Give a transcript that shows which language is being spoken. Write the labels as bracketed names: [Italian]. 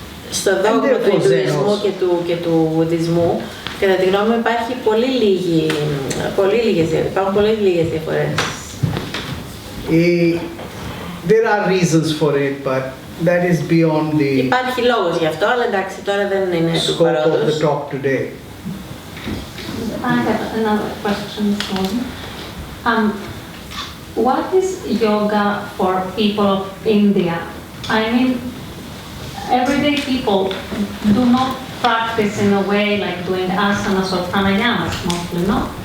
[Greek] Στο δόγμα του Ινδουισμού και του Βουδισμού, κατά τη γνώμη μου, υπάρχουν πολύ λίγες διαφορές. [English] There are reasons for it, but that is beyond the [Greek] Υπάρχει λόγος γι' αυτό, αλλά εντάξει, τώρα δεν είναι του [English] scope of the [Greek] παρόντος. [English] talk today. I have another question for you. What is yoga for people of India? I mean, everyday people do not practice in a way like doing asanas or pranayamas mostly, no?